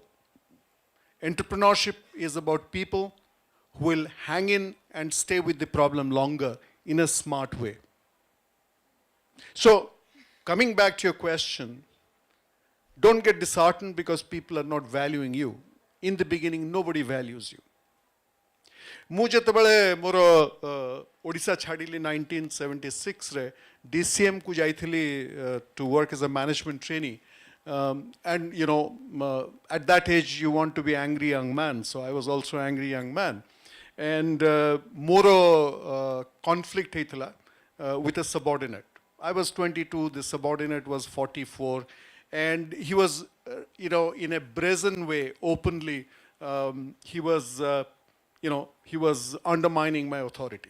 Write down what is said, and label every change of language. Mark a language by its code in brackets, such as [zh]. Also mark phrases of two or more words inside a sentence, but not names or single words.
[en] Entrepreneurship is about people who will hang in and stay with the problem longer in a smart way. So, coming back to your question, don't get disheartened because people are not valuing you. In the beginning, nobody values you. [or] ମୁଁ ଯେତେବେଳେ ମୋର ଓଡ଼ିଶା ଛାଡ଼ିଲି 1976 ରେ DCM କୁ ଯାଇଥିଲି [en] to work as a management trainee. And at that age you want to be angry young man, so I was also angry young man. And ମୋର conflict ହେଇଥିଲା with a subordinate. I was 22, the subordinate was 44, and he was, in a brazen way, openly, he was undermining my authority.